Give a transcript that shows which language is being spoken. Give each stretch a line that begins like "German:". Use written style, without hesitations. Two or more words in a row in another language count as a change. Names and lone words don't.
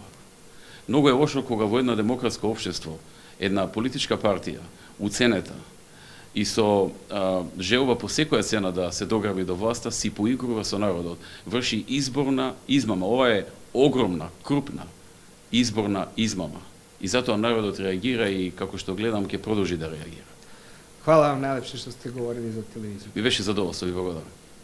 Macedonian: Многу е лошо кога во една демократско општество, една политичка партија, уценета и со желба по секоја цена да се дограби до власта, си поигрува со народот, врши изборна измама. Ова е огромна, крупна изборна измама. И затоа народот реагира и, како што гледам, ќе продолжи да реагира.
Serbian: Hvala vam najlepše što ste govorili za televiziju.
Macedonian: Mi беше zadovoljstvo i благодарам.